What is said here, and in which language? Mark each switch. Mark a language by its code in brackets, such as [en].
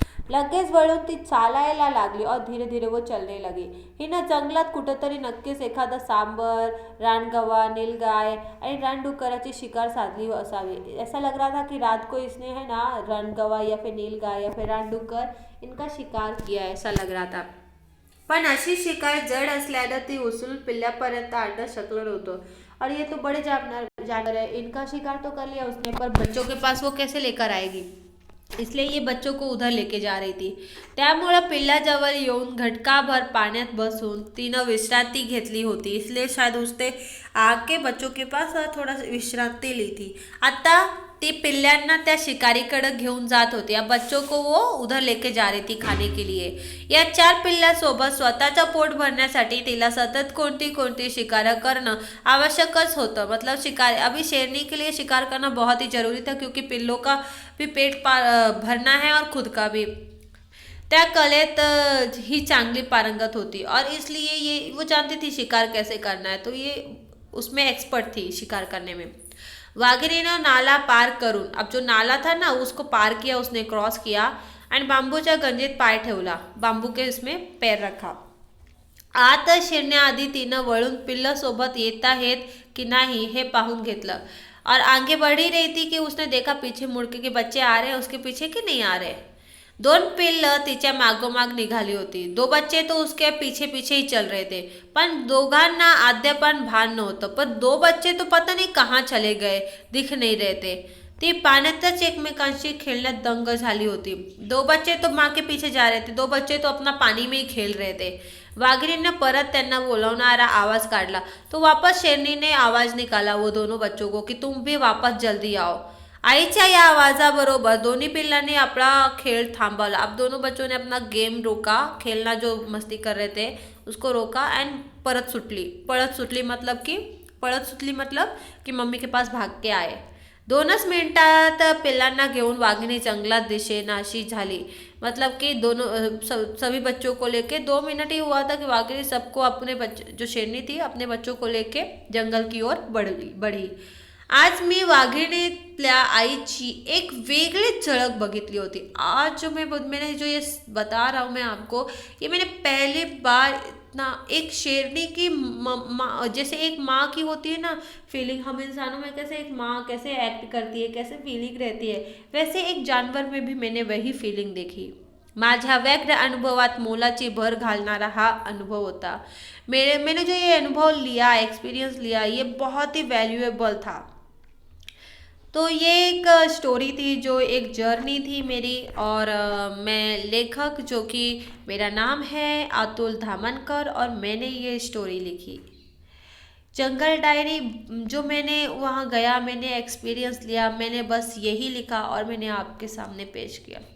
[mr] लगेच वळून ती चालायला लागली [hi] और धीरे धीरे वो चलने लगी. [mr] हिनं जंगलात कुठंतरी नक्कीच एखादा सांबर, रानगवा, नीलगाय आणि रानडुकराची शिकार साधली असावी. [hi] ऐसा लग रहा था कि रात को इसने है ना रानगवा या फिर नीलगाय या फिर रानडुकर इनका शिकार किया, ऐसा लग रहा था. [mr] पण अशी शिकार जड असल्यानं ती उचलून पिल्ल्यापर्यंत आणणं शक्य नव्हतं. [hi] और ये तो बड़े जानवर है, इनका शिकार तो कर लिया उसने, पर बच्चों के पास वो कैसे लेकर आएगी. इसलिए ये बच्चों को उधर लेके जा रही थी. [mr] त्यामुळं पिल्लाजवळ येऊन घटकाभर पाण्यात बसून तिनं विश्रांती घेतली होती. [hi] इसलिए शायद उसने आके बच्चों के पास थोड़ा विश्रांति ली थी. [mr] आता ती पिल्ल्यांना त्या शिकारीकडे घेऊन जात होती. [hi] या बच्चों को वो उधर लेके जा रही थी खाने के लिए. [mr] या 4 पिल्ल्यासोबत स्वतःचं पोट भरण्यासाठी तिला सतत कोणती शिकार करणं आवश्यकच होतं. [hi] मतलब शिकार अभी शेरनी के लिए शिकार करना बहुत ही जरूरी था, क्योंकि पिल्लों का भी पेट भरना है और खुद का भी. [mr] त्या कलेत ही चांगली पारंगत होती [hi] और इसलिए ये वो जानती थी शिकार कैसे करना है, तो ये उसमें एक्सपर्ट थी शिकार करने में. [mr] वाघिणीनं नाला पार करून, [hi] अब जो नाला था ना उसको पार किया, उसने क्रॉस किया [mr] आणि बांबूच्या गंजीत पाय ठेवला. [hi] बांबू के उसमें पैर रखा. [mr] आत शिरण्याआधी तिनं वळून पिल्लं सोबत येत आहेत की नाही हे पाहून घेतलं. [hi] और आगे बढ़ ही रही थी कि उसने देखा पीछे मुड़ के कि बच्चे आ रहे हैं उसके पीछे कि नहीं आ रहे. [mr] 2 पिल्लं तिच्या मागोमाग निघाली होती. [hi] 2 बच्चे तो उसके पीछे पीछे ही चल रहे थे, [mr] पण दोघांना आद्यपन भान नव्हतं. [hi] पण 2 बच्चे तो पता नहीं कहाँ चले गए, दिख नहीं रहे थे. [mr] ती पाण्यातच एकमेकांशी खेळण्यात दंग झाली होती. [hi] 2 बच्चे तो माँ के पीछे जा रहे थे, 2 बच्चे तो अपना पानी में ही खेल रहे थे. [mr] वाघिणीने परत त्यांना बोलवणारा आवाज काढला. [hi] तो वापस शेरनी ने आवाज निकाला वो दोनों बच्चों को कि तुम भी वापस जल्दी आओ. [mr] आईच्या या आवाजाबरोबर दोन्ही पिल्लांनी आपला खेळ थांबवला. [hi] अब दोनों बच्चों ने अपना गेम रोका, खेलना जो मस्ती कर रहे थे उसको रोका एंड [mr] पळत सुटली [hi] मतलब कि मम्मी के पास भाग के आए. [mr] 2च मिनिटात पिल्लांना घेऊन वाघिणी जंगलात दिशेनाशी झाली. [hi] मतलब कि दोनों सभी बच्चों को लेके 2 मिनट ही हुआ था कि वाघिणी सबको अपने बच्चे, जो शेरनी थी, अपने बच्चों को लेके जंगल की ओर बढ़ी. [mr] आज मी वाघिणीतल्या आईची एक वेगळीच झलक बघितली होती. [hi] आज जो मैंने जो ये बता रहा हूँ मैं आपको, ये मैंने पहली बार इतना एक शेरनी की जैसे एक माँ की होती है ना फीलिंग, हम इंसानों में कैसे एक माँ कैसे एक्ट करती है, कैसे फीलिंग रहती है, वैसे एक जानवर में भी मैंने वही फीलिंग देखी. [mr] माझ्या व्यग्र अनुभवात मोलाची भर घालणारा हा अनुभव होता. [hi] मैंने जो ये अनुभव लिया, एक्सपीरियंस लिया, ये बहुत ही वैल्यूएबल था. तो ये एक स्टोरी थी, जो एक जर्नी थी मेरी. और मैं लेखक, जो कि मेरा नाम है अतुल धामनकर, और मैंने ये स्टोरी लिखी जंगल डायरी. जो मैंने वहाँ गया, मैंने एक्सपीरियंस लिया, मैंने बस यही लिखा और मैंने आपके सामने पेश किया.